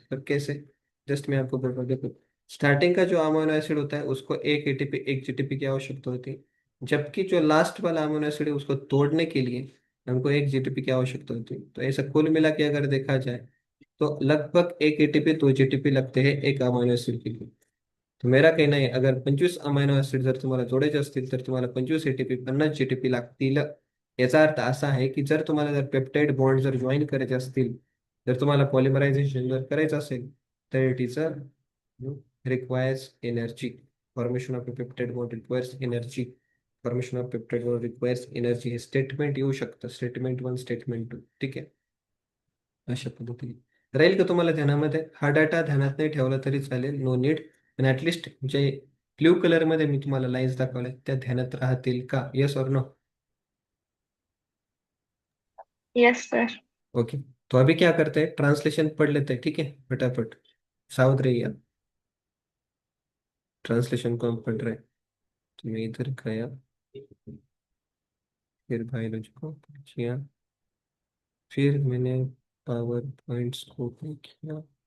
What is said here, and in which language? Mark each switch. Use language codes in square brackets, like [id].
[hi] पर कैसे, जस्ट मैं आपको बोल रहा हूँ. देखो, स्टार्टिंग का जो अमीनो एसिड होता है उसको एक एटीपी एक जीटीपी की आवश्यकता होती है. जबकि जो लास्ट वाला अमीनो एसिड है उसको तोड़ने के लिए हमको 1 जीटीपी की आवश्यकता होती है। तो ऐसा कुल मिला के अगर देखा जाए तो लगभग 1 एटीपी 2 जीटीपी लगते हैं एक अमीनो एसिड के लिए। [mr] तो मेरा कहणं आहे अगर 25 अमायनो ऍसिड जर तुम्हाला जोडायचे असतील तर तुम्हाला 25 एटीपी 50 जीटीपी लागतील। याचा अर्थ असा आहे की जर तुम्हाला जर पेप्टाइड बॉन्ड जर जॉईन करायचे असतील, जर तुम्हाला पॉलिमरायझेशन जर करायचं असेल तर [en] It is a requires energy. Formation of a peptide bond requires energy. Formation of peptide bond requires energy [mr] हे स्टेटमेंट येऊ शकतं, स्टेटमेंट 1 स्टेटमेंट 2, ठीक आहे। अशा पद्धतीने राहील का तुम्हाला ध्यानामध्ये? हा डाटा ध्यानात नाही ठेवला तरी चालेल, [en] No need. [mr] पण ऍटलिस्ट जे ब्ल्यू कलर मध्ये मी तुम्हाला लाईन्स दाखवल्या त्या ध्यानात राहतील का? [hi] येस और नो? [en] Yes sir. Okay. [hi] तो अभी क्या करते हैं, ट्रांसलेशन पढ़ लेते हैं, ठीक है, फटाफट। सावध रहिए आप। ट्रांसलेशन को हम पढ़ रहे हैं। तो मैं इधर गया, फिर बायोलॉजी को किया, फिर मैंने पावर पॉइंट्स को किया।